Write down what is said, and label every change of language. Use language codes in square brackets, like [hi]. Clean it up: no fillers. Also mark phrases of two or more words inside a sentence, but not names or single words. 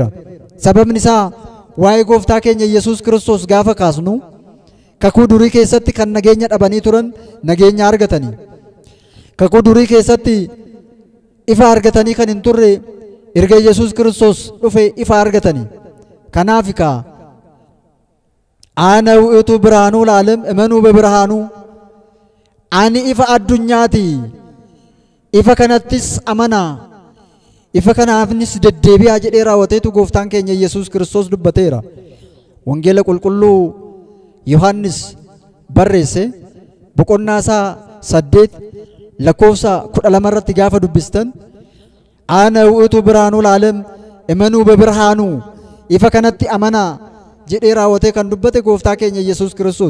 [om] Sababni isaa waa'ee gooftaa keenya Yesuus Kiristoos gaafa kaasnu kakuu durii keessatti kan nageenya dhabanii turan nageenya argatanii, kakuu durii keessatti ifa argatanii kan hin turre erga Yesuus Kiristoos dhufe ifa argatanii. Kanaaf [gez] አነ ውእቱ ብርሃኑ ለዓለም እመኑ በብርሃኑ [om] ani ifa addunyaati, ifa kanattis amanaa, ifa kanaafis deddeebi'aa jedhee raawwateetu gooftaan keenya Yesuus Kiristoos dubbateera. Wangeela qulqulluu Yohaannis barreesse boqonnaa isaa 8 lakkoofsa 12 irratti gaafa dubbistan [gez] አነ ውእቱ ብርሃኑ ለዓለም እመኑ በብርሃኑ [om] ifa kanatti amanaa jedhee raawwatee kan dubbate gooftaa keenya Yesuus Kiristoos.